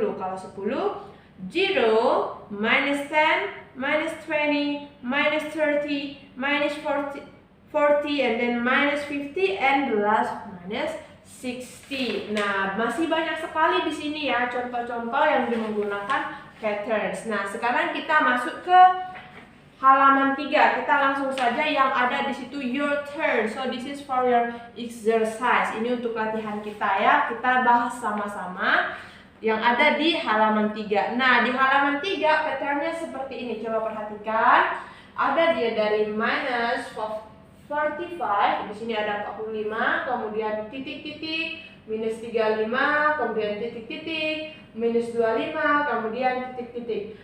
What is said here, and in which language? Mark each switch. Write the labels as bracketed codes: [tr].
[en] Kalau 10, 0, minus 10, minus 20, minus 30, minus 40, and then minus 50, and the last minus 60. [id] Nah, masih banyak sekali di sini ya contoh-contoh yang menggunakan patterns. Nah, sekarang kita masuk ke halaman 3. Kita langsung saja yang ada di situ [en] your turn. So this is for your exercise. [id] Ini untuk latihan kita ya. Kita bahas sama-sama yang ada di halaman 3. Nah, di halaman 3 patternnya seperti ini. Coba perhatikan. Ada dia dari minus 45, di sini ada 45, kemudian titik-titik, minus 35, kemudian titik-titik, minus 25, kemudian titik-titik.